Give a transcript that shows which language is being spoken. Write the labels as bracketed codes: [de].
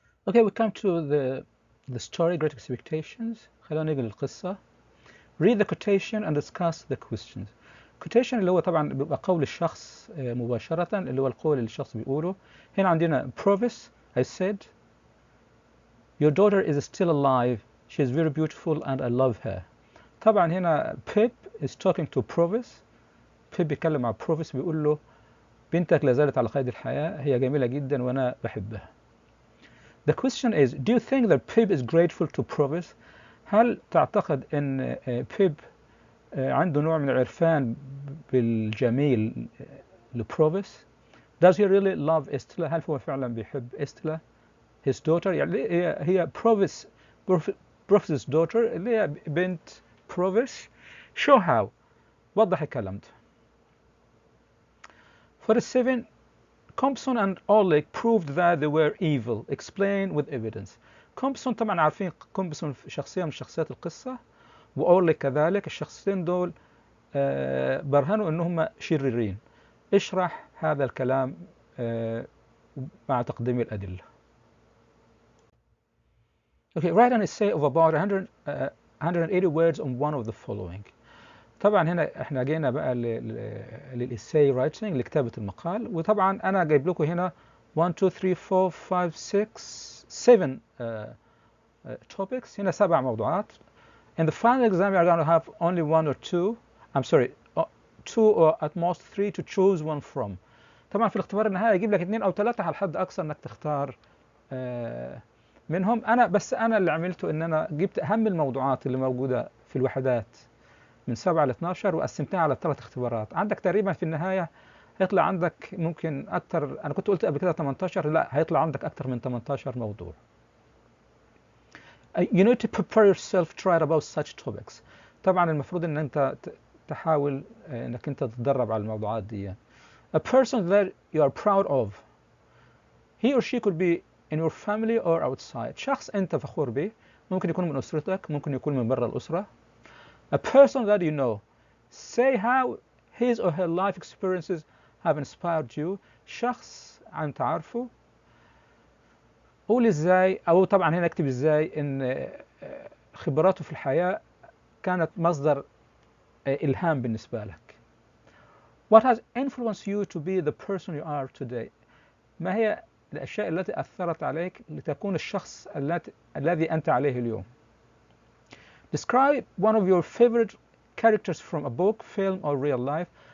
[en] Okay, we come to the story Great Expectations. [ar] خلونا نيجي للقصة. [en] Read the quotation and discuss the questions. [ar] quotation اللي هو طبعا بيبقى قول الشخص مباشرة، اللي هو القول اللي الشخص بيقوله. هنا عندنا promise. [en] I said your daughter is still alive. She is very beautiful and I love her. طبعا هنا Pip is talking to Provis. [ar] Pip بيتكلم مع Provis بيقول له بنتك لا زالت على قيد الحياة، هي جميلة جدا وأنا بحبها. [en] The question is, do you think that Pip is grateful to Provis? [ar] هل تعتقد أن Pip عنده نوع من العرفان بالجميل لبروفيس؟ [en] Does he really love Estella? [ar] هل هو فعلا بيحب Estella [en] his daughter؟ [ar] يعني هي Provis' daughter اللي هي بنت Provis. [en] Show how. [ar] وضح الكلام ده. [en] For the 7, Compson and Oleg proved that they were evil. Explain with evidence. [ar] Compson طبعا عارفين Compson شخصية من شخصيات القصة، وأوليك كذلك. الشخصين دول برهنوا أنهم شريرين. اشرح هذا الكلام مع تقديم الأدلة. [en] Okay, write an essay of about 180 words on one of the following. [ar] طبعا هنا احنا جينا بقى للإساي رايتنج، لكتابة المقال. وطبعا أنا جايب لكم هنا 1 2 3 4 5 6 7 topics. هنا 7 موضوعات. [en] In the final exam, you are going to have only 1 or 2. I'm sorry, 2 or at most 3 to choose one from. [ar] طبعا في الاختبار النهائي يجيب لك 2 أو 3 على الحد أقصى إنك تختار منهم. أنا اللي عملته إن أنا جبت أهم الموضوعات اللي موجودة في الوحدات من 7 ل 12 وقسمتها على 3 اختبارات. عندك تقريبا في النهاية هيطلع عندك ممكن أكتر. أنا كنت قلت قبل كده 18، لا هيطلع عندك أكتر من 18 موضوع. [en] You need to prepare yourself to write about such topics. [ar] طبعا المفروض ان انت تحاول انك انت تتدرب على الموضوعات دي. [en] A person that you are proud of. He or she could be in your family or outside. [ar] شخص انت فخور به، ممكن يكون من اسرتك، ممكن يكون من برا الاسرة. [en] A person that you know. Say how his or her life experiences have inspired you. [ar] شخص انت عارفه. قول ازاي، او طبعا هنا اكتب ازاي ان خبراته في الحياة كانت مصدر إلهام بالنسبة لك. [en] What has influenced you to be the person you are today? [ar] ما هي الأشياء التي أثرت عليك لتكون الشخص الذي أنت عليه اليوم؟ [en] Describe one of your favorite characters from a book, film or real life.